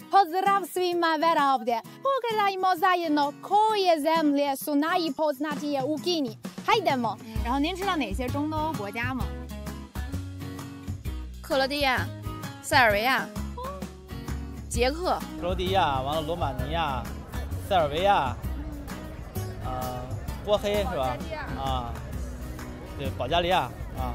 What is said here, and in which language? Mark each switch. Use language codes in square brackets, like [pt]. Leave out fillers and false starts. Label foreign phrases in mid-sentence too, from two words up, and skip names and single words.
[hr] Pozdrav svima vera ovdje. Pogledajmo zajedno koje zemlje su najpoznatije u Kini. Hajdemo。 [zh] 然后您知道哪些中东欧国家吗？克罗地亚、塞尔维亚、捷克、克罗地亚，完了罗马尼亚、塞尔维亚，波黑是吧？啊，对，保加利亚啊。